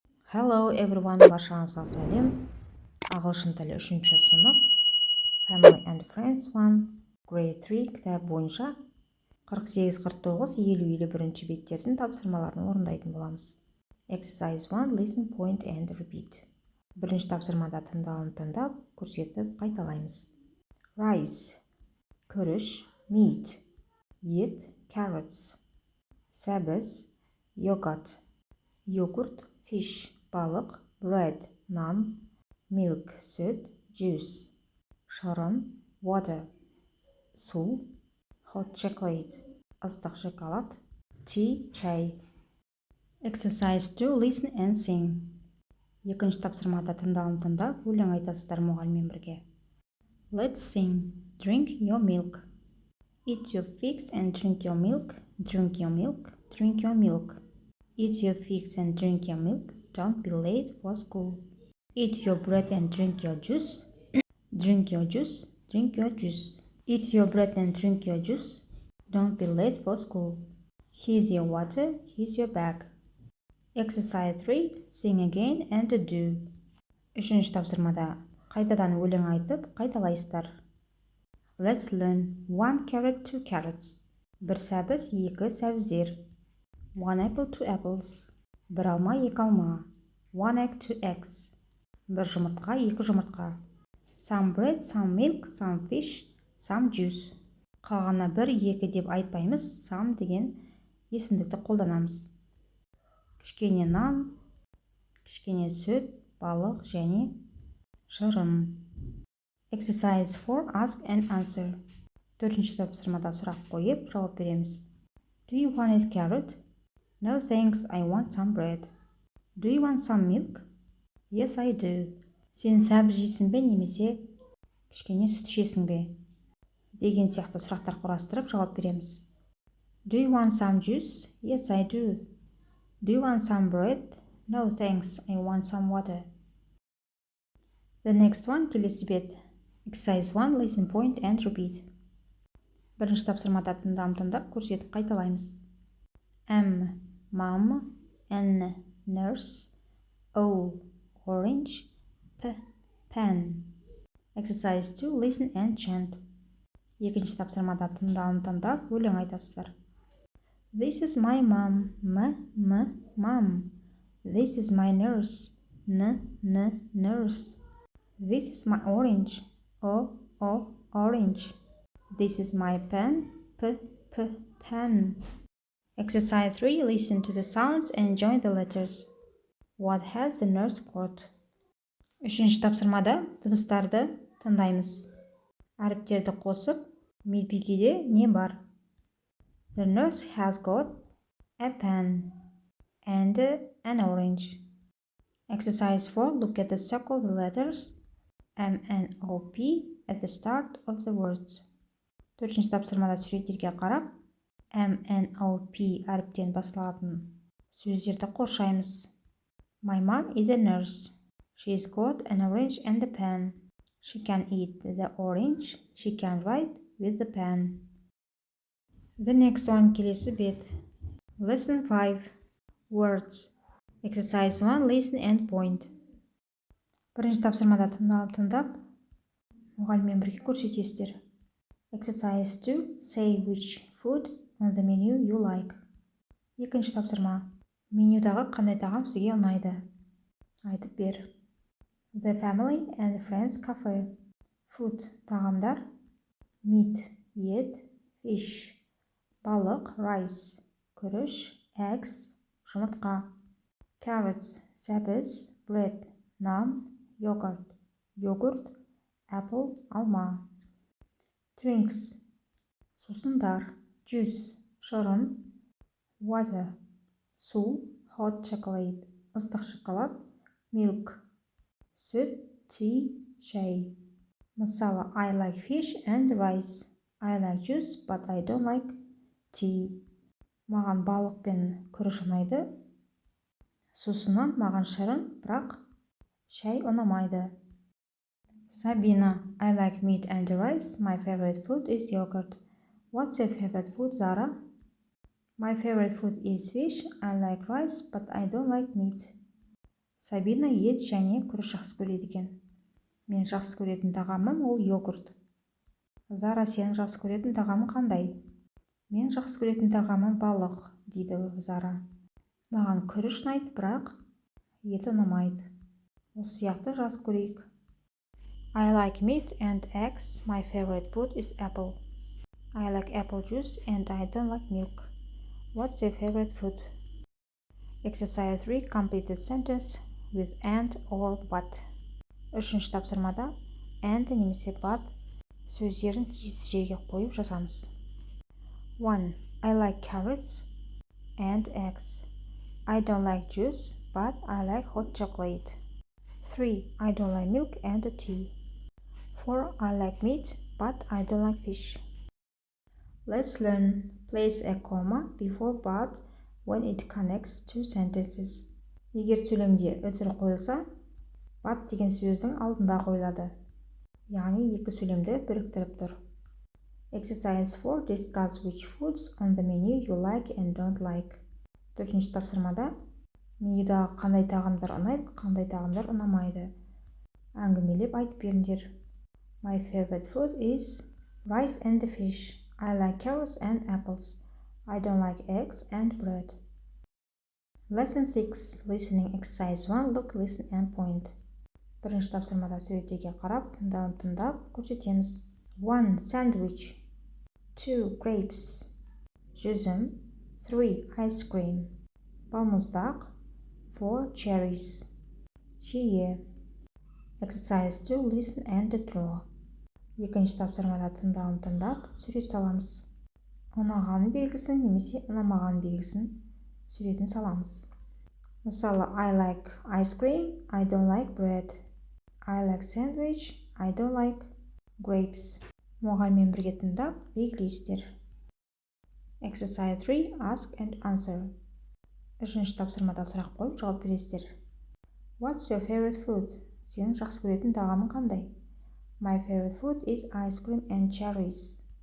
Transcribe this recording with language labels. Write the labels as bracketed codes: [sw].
[en] Hello everyone, [kk] баршаңызға сәлем. Ағылшын тілі 3-ші сынып Family and Friends 1 Grade 3 кітап бойынша 48-49, 50-51 беттердің тапсырмаларын орындайтын боламыз. [en] Exercise 1 Listen, point and repeat. [kk] Бірінші тапсырмада тыңдап, көрсетіп қайталаймыз. [en] Rice күріш, meat ет, carrots сәбіз, yogurt fish балық, bread нан, milk сүт, juice шырын, water су, hot chocolate ыстық шоколад, tea чай. Exercise 2 Listen and sing. [kk] Екінші тапсырмада тыңдап, өлең айтасыздар мұғаліммен бірге. [en] Let's sing. Drink your milk. Eat your figs and drink your milk. Drink your milk. Drink your milk. Eat your figs and drink your milk. Don't be late for school. Eat your bread and drink your juice. Drink your juice. Drink your juice. Eat your bread and drink your juice. Don't be late for school. Here's your water. Here's your bag. Exercise 3. Sing again and do. [kk] Үшінші тапсырмада қайтадан өлең айтып, қайталайсыздар. [en] Let's learn. 1 carrot, 2 carrots. [kk] Бір сәбіз, 2 сәбіздер. [en] 1 apple, 2 apples. [kk] Бір алма, 2 алма. [en] 1 egg, 2 eggs. [kk] Бір жұмыртқа, 2 жұмыртқа. [en] Some bread, some milk, some fish, some juice. [kk] Қалғаны 1, 2 деп айтпаймыз, some деген есімдікті қолданамыз. Кішкене нан, кішкене сүт, балық және шырын. [en] Exercise 4 Ask and answer. [kk] Төртінші тапсырмада сұрақ қойып, жауап береміз. [en] Do you want a carrot? No thanks, I want some bread. Do you want some milk? Yes, I do. [kk] Сен сәбіз жейсің бе немесе кішкене сүт ішесің бе? Деген сияқты сұрақтар құрастырып жауап береміз. [en] Do you want some juice? Yes, I do. Do you want some bread? No thanks, I want some water. The next one, [kk] келесі бет. [en] Exercise 1 Listen, point and repeat. [kk] Бірінші тапсырмада тыңдап, көрсетіп қайталаймыз. [en] M. Mom. N. Nurse. O. Orange. P. Pen. Exercise 2 Listen and chant. [kk] Екінші тапсырмада тыңдап, өлең айтасыздар. [en] This is my mom. Mom. This is my nurse. Nurse. This is my orange. Orange. This is my pen. Pen. Exercise 3 Listen to the sounds and join the letters. What has the nurse got? [kk] Үшінші тапсырмада дыбыстарды тыңдаймыз. Әріптерді қосып, медбикеде не бар? [en] The nurse has got a pen and an orange. Exercise 4 Look at the circle the letters M and O P at the start of the words. [kk] Төртінші тапсырмада суреттерге қарап, M and O P әріптен басталатын сөздерді қоршаймыз. [en] My mom is a nurse. She's got an orange and a pen. She can eat the orange. She can write with the pen. The next one, [kk] келесі бет. [en] Lesson 5 Words. Exercise 1 Listen and point. [kk] Бірінші тапсырмада тыңдап, мұғаліммен бірге көрсетесіздер. [en] Exercise 2 Say which food on the menu you like. [kk] Екінші тапсырма. Менюдағы қандай тағам сізге ұнайды? Айтып бер. [en] The family and friends cafe. Food тағамдар. Meat ет, fish балық, rice күріш, eggs жұмыртқа. [kk] Carrots сәбіз, bread нан, йогурт, apple алма. [en] Drinks сусындар, juice шырын, water су, hot chocolate ыстық шоколад, milk сүт, tea шай. Мысалы, I like fish and rice. I like juice, but I don't like tea. [kk] Маған балық пен күріш ұнайды. Сусыннан маған шырын, бірақ шай ұнамайды. [en] Sabina, I like meat and rice. My favorite food is yogurt. What's your favorite food, Zara? My favorite food is fish. I like rice, but I don't like meat. [kk] Сабина ет және күріш жақсы көреді екен. Мен жақсы көретін тағамым ол йогурт. Зара, сен жақсы көретін тағамың қандай? Мен жақсы көретін тағамым балық, дейді Зара. Маған күріш ұнайды, бірақ ет ұнамайды. Осы сияқты жазып көрейік. [en] I like meat and eggs. My favorite food is apple. I like apple juice and I don't like milk. What's your favorite food? Exercise 3. Complete the sentence with and or but. [kk] Үшінші тапсырмада and немесе but сөздерін тиісті жерге қойып жазамыз. [en] 1. I like carrots and eggs. I don't like juice, but I like hot chocolate. 3. I don't like milk and tea. 4. I like meat, but I don't like fish. Let's learn. Place a comma before but when it connects two sentences. [kk] Егер сөйлемде үтір қойылса, but деген сөздің алдында қойылады. Яғни екі сөйлемді біріктіріп тұр. [en] Exercise 4. Discuss which foods on the menu you like and don't like. [kk] Төртінші тапсырмада менюдағы қандай тағамдар ұнайды, қандай тағамдар ұнамайды. Әңгімелеп айтып беріңдер. [en] My favorite food is rice and fish. I like carrots and apples. I don't like eggs and bread. Lesson 6. Listening exercise 1. Look, listen and point. [kk] Бірінші тапсырмада сөйтеге қарап, тыңдап көрсетеміз. [en] 1. Sandwich. 2. Grapes. Жүзім. 3. Ice cream. Балмұздақ. 4. Cherries. Шие. Exercise 2. Listen and draw. [kk] Екінші тапсырмада тыңдап сурет саламыз. Ұнаған белгісін немесе ұнамаған белгісін суретін саламыз. [en] Мысалы, I like ice cream, I don't like bread. I like sandwich, I don't like grapes. [kk] Мұғаліммен бірге тыңдап белгілейсіздер. [en] Exercise 3. Ask and answer. [kk] Үшінші тапсырмада сұрақ қойып жауап бересіздер. [en] What's your favorite food? [kk] Сенің жақсы көретін тағамың қандай? [en] My favorite food is ice cream and cherries.